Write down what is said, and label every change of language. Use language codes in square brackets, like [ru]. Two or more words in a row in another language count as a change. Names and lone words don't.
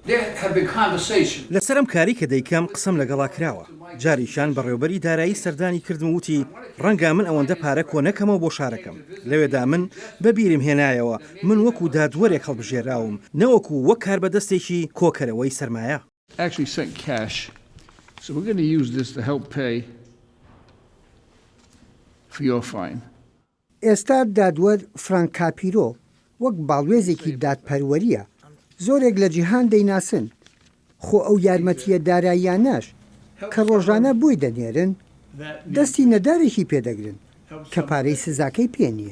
[ckb] لەسەرم کاری کە دەیکەم قسەم لەگەڵا کراوە جاریشان بەڕێوبەری دارایی سەردانی کردم وتی ڕەنگە من ئەوەندە پارە کۆ نەکەمەوە بۆ شارەکەم لەوێدا من بەبیرم هێنایەوە من وەکو دادوەرێک هەڵبژێراوم نەوەکو وەک کار بەدەستێکی کۆکەرەوەی سەرمایە. [en] Actually sent cash. So we're going to use this to help pay for your fine. [ckb] ئێستا دادوەر فرانک کاپیرۆ وەک باڵوێزێکی دادپەروەریە زۆرێک لە جیهان دەیناسن خۆ ئەو یارمەتیە داراییانەش کە ڕۆژانە بووی دەنێرن دەستی نەدارێکی پێدەگرن کە پارەی سزاکەی پێ نییە.